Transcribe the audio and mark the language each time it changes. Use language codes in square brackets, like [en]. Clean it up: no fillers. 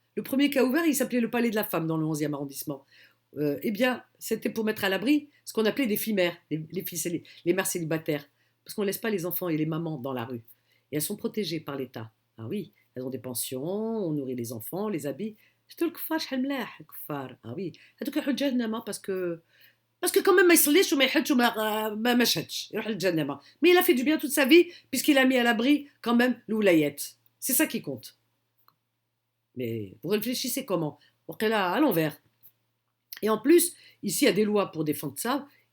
[fr] Le premier qui a ouvert, il s'appelait le Palais de la Femme dans le 11e arrondissement. Eh bien, c'était pour mettre à l'abri ce qu'on appelait des filles mères, les mères célibataires. Parce qu'on ne laisse pas les enfants et les mamans dans la rue. Et elles sont protégées par l'État. Ah oui, elles ont des pensions, on nourrit les enfants, les habille. C'est tout le kfar, [ar] شحال ملاح الكفار. [fr] Ah oui. [ar] هذوك يروحوا لجهنم [fr] parce que quand même [ar] ما يصليش وما يحجش وما شهدش يروح للجهنم. [fr] Mais il a fait du bien toute sa vie puisqu'il a mis à l'abri quand même l'oulayette. C'est ça qui compte. Mais vous réfléchissez comment à l'envers. Et en plus, ici, il y a des lois pour défendre ça.